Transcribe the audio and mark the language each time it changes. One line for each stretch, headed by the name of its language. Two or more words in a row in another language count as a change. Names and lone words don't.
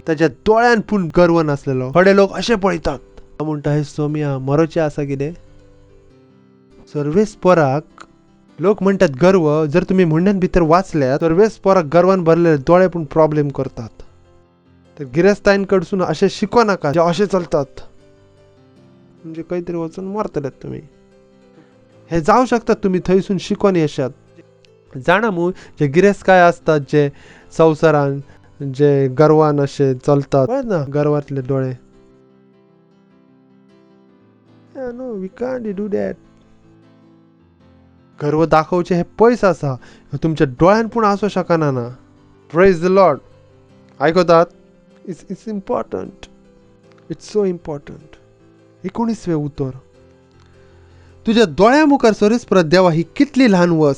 Konkani: त्याच्या दोळ्यान पूण गर्व नासलेलो. थोडे लोक असे पळयतात. म्हणटा हे सोम्या मरोचे आसा कितें? सर्वेस्पराक लोक म्हणतात गर्व. जर तुम्ही म्हणण्यान भितर वाचल्यात सर्वेस्पराक गर्वान भरलेले दोळे पूण प्रॉब्लेम करतात. तर गिरेस्तायन कडसून असे शिकू नका जे असे चलतात. म्हणजे काहीतरी वचून मरतलेत तुम्ही. हे जाऊ शकतात तुम्ही थंयसून शिकून येशात. जाणा मू जे गिरेस्त काय असतात जे संवसारान जे गर्वान असे चलतात ना, गर्वातले डोळे.
English: No we can't do that.
Konkani: गर्व दाखवचे हे पयस आसा. तुमच्या डोळ्यान पूण आसूं शकना ना.
English: Praise the Lord. आयकतात? It's important. It's so important. 19वें उतर.
Konkani: तुझ्या दोळ्या मुखार सर्वेस्परा देवा ही कितली ल्हान वस्त.